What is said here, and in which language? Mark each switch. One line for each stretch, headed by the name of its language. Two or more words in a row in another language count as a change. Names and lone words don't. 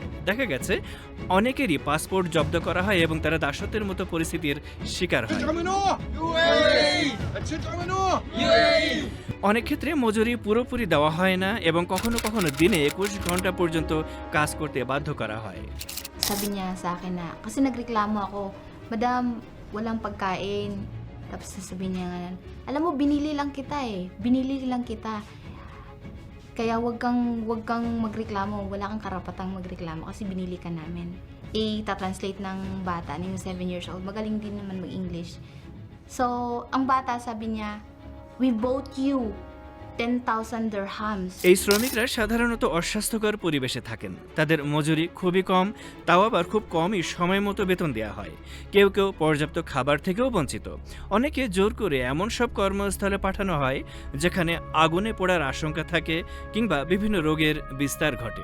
Bangla: দেখা গেছে অনেকেরই পাসপোর্ট জব্দ করা হয় এবং তারা দাসত্বের মতো পরিস্থিতির শিকার হয়। অনেক ক্ষেত্রে মজুরি পুরোপুরি দেওয়া হয় না এবং কখনো কখনো দিনে 21 ঘন্টা পর্যন্ত কাজ করতে বাধ্য করা হয়।
Filipino: Sabi niya sa akin na, kasi nagreklamo ako, Madam, walang pagkain. Tapos sasabihin niya nga, alam mo, binili lang kita. Kaya wag kang magreklamo, wala kang karapatang magreklamo kasi binili ka namin. I-translate ng bata, ng
English: 7 years old,
Filipino: magaling din naman mag-English. So, ang bata sabi niya,
English: we bought you 10,000 dirhams.
Bangla: এই শ্রমিকরা সাধারণত অস্বাস্থ্যকর পরিবেশে থাকেন। তাদের মজুরি খুবই কম, তাও আবার খুব কমই সময় মতো বেতন দেওয়া হয়। কেউ কেউ পর্যাপ্ত খাবার থেকেও বঞ্চিত। অনেকে জোর করে এমন সব কর্মস্থলে পাঠানো হয় যেখানে আগুনে পোড়ার আশঙ্কা থাকে কিংবা বিভিন্ন রোগের বিস্তার ঘটে।